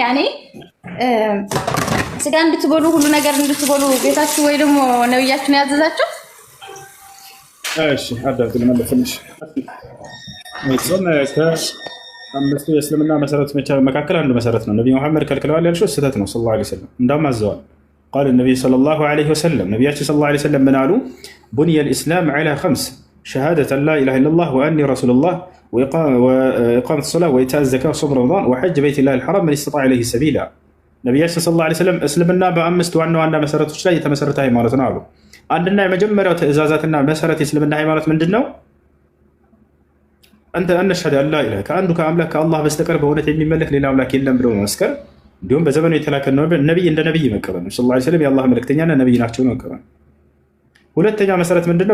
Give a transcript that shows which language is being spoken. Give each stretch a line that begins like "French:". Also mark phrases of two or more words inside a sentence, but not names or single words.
Amharic: ያኔ ስጋ እንድትበሉ ሁሉ ነገር እንድትበሉ ቤታችሁ ወይ ደግሞ ነብያችሁ ነው ያዘዛችሁ? እሺ አዳም ለማለፈንሽ ጾም ከአምስቱ የእስልምና መሰረት መካከል አንዱ መሰረት ነው። ነብዩ መሐመድ ከልክለዋል ያልሽው ስህተት ነው።
Arabic: صلى الله عليه وسلم
Amharic: እንዳውም አዘዋል።
Arabic: قال النبي صلى الله عليه وسلم
Amharic: ነብያችን
Arabic: صلى الله عليه وسلم
Amharic: ምን አሉ?
Arabic: بني الإسلام على 5 شهادة لا إله إلا الله وأني رسول الله وإقامة الصلاة وإيتاء الزكاة وصوم رمضان وحج بيت الله الحرام من استطاع إليه سبيلا።
Amharic: ነቢያችን
Arabic: صلى الله عليه وسلم
Amharic: እስልምና በአምስት ዋና ዋና መሰረቶች ላይ የተመሰረተ ሃይማኖት ነው አሉ። አንድና የመጀመሪያው ትእዛዛትና መሰረት የእስልምና ሃይማኖት ምንድን ነው? አንተ
Arabic: أن أشهد أن لا إله
Amharic: ከአንዱ ከአምላክ ከአላህ በስተቀር በእውነት የሚመለክ ሌላ አምላክ የለም ብሎ መመስከር፣ እንዲሁም በዘመኑ የተላከ ነቢይ እንደ ነቢይ መቀበል ነው።
Arabic: صلى الله عليه وسلم
Amharic: የአላህ መልእክተኛና ነቢይ ናቸው ነው መቀበል። ሁለተኛ መሰረት ምንድነው?